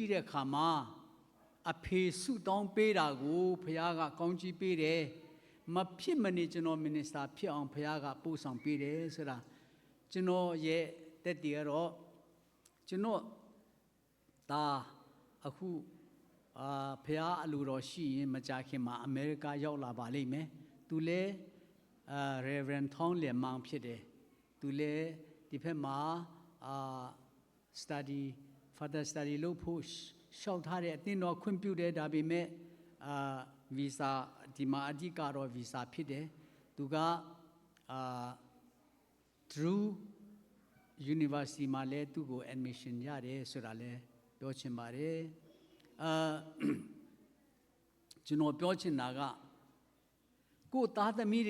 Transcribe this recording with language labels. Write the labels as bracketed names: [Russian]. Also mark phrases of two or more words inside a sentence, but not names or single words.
[Burmese] ည့်တဲ့အခါမှာအဖေဆုတောင်းပေးတာကိုဘုရားကကောင်းချီးပေးတယ်မဖြစ်မနေကျွန်တော် Minister ဖြစ်အောင်ဘုရားကပို့ဆောင်ပေးတယ်ဆိုတာကျွန်တော်ရဲ့တက်တည်ကတော့ကျွန်တော်ဒါအခုဘုရားအလိုတော်ရှိရင်မကြာခင်မှာအမေရိကရောက်လာပါလိမ့်မယ်သူလည်း Reverend Thong လျမောင်ဖြစ်တယ်သူလည်းဒီဘက်မှာ [English] further study [Burmese] လုပ်ဖို့ရှောက်ထားတဲ့အတင်းတော်ခွင့်ပြုတယ်ဒါပေမဲ့visa ဒီမှာအဓိကတော့ visa ဖြစ်တယ်သူက Drew University မှာလည်းသူ့ကို admission ရတယ်ဆိုတာလည်းပြောချင်ပါတယ်ကျွန်တော်ပြောချင်တာကကိုသားသမီး